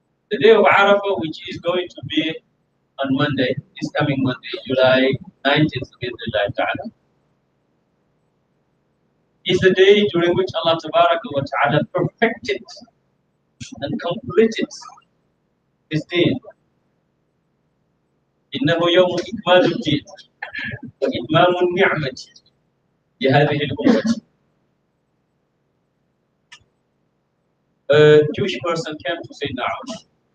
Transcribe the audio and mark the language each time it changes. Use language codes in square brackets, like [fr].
[en] The day of Arafah, which is going to be on Monday, is coming Monday, July 19th, is the day during which Allah Tabaraka wa Ta'ala perfected and completed His deen. [ar] إنه يوم إكمال الدين وإتمام النعمة لهذه الأمة. [en] A Jewish person came to say Na'am.